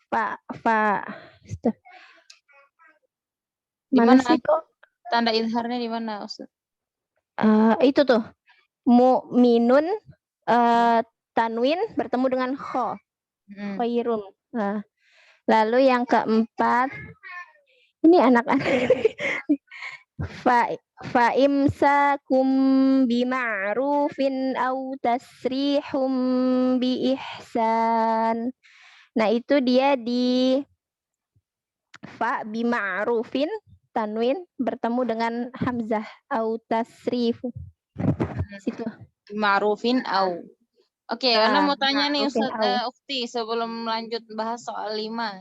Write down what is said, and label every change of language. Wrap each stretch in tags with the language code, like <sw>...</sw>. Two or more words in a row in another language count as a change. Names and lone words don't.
<id>Mana sih kok? Tanda izharnya di mana, Ustaz? Itu tuh. Mu'minun tanwin bertemu dengan kho. Khairum. Lalu yang keempat, ini anak-anak.</id> <ar>فإمساك بمعروف أو تسريح بإحسان.</ar> <id>Nah, itu dia di fa bima'rufin tanwin bertemu dengan hamzah</id> <ar>أو تسريح.</ar> <id>Situ.</id> <ar>معروف أو.</ar> <id>Oke, Ana mau tanya nih Ustaz Ukti sebelum lanjut bahas soal 5.</id>